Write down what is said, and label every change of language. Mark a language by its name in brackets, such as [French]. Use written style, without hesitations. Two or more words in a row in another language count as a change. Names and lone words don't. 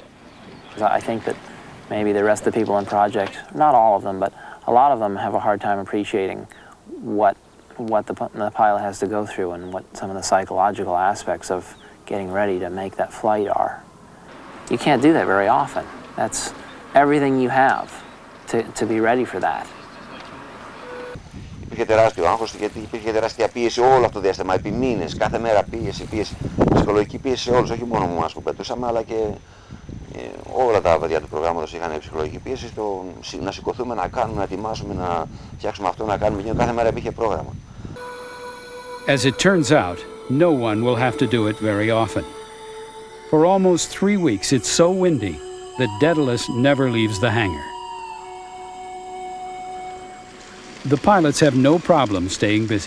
[English] I think that maybe the rest of the people in project, not all of them, but a lot of them have a hard time appreciating what the pilot has to go through and what some of the psychological aspects of getting ready to make that flight are. You can't do that very often. That's everything you have to be ready for that. [Greek] Υπήρχε τεράστιο άγχος, γιατί υπήρχε τεράστια πίεση όλο αυτό το διάστημα, επί μήνες, κάθε μέρα πίεση, ψυχολογική πίεση σε όλους, όχι μόνο εμάς που πετούσαμε, αλλά και όλα τα παιδιά του προγράμματος είχαν ψυχολογική πίεση στο να σηκωθούμε, να κάνουμε, να ετοιμάσουμε, να φτιάξουμε αυτό, να κάνουμε εκείνο. Κάθε μέρα υπήρχε πρόγραμμα. [English] As it turns out, no one will have to do it very often. For almost 3 weeks, it's so windy that Daedalus never leaves the hangar. The pilots have no problem staying busy.